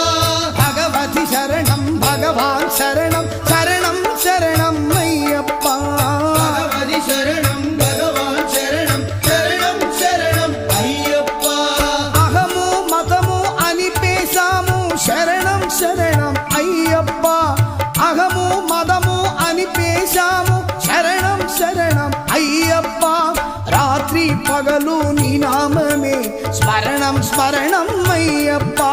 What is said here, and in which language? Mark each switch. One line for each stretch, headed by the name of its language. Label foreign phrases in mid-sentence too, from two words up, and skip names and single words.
Tamil: பகவதி சரணம் பகவான் சரணம் சரணம் சரணம் ஐயப்பா பகவதி சரணம் பகவான் சரணம் சரணம் சரணம் ஐயப்பா
Telugu: అకము మదము అని పేసాము శరణం శరణం అయ్యప్ప అకము మదము అని పేసాము శరణం శరణం అయ్యప్ప రాత్రి పగలు నీ నామమే స్మరణం స్మరణం అయ్యప్ప